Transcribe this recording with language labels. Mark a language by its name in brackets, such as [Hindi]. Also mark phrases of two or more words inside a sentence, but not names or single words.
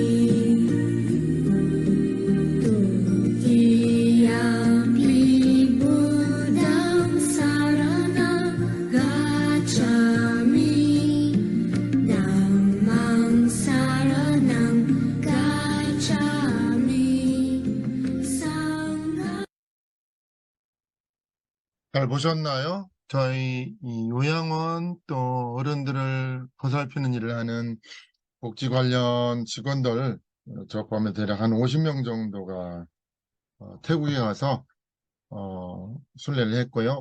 [Pali] Tutiyampi Buddhang saranang gacchami, Dhammang saranang gacchami, Sanghang. [Korean] 잘 보셨나요? 저희 이 요양원 또 어른들을 보살피는 일을 하는 복지 관련 직원들 저 포함해 대략 한 50명 정도가 태국에 가서 순례를 했고요.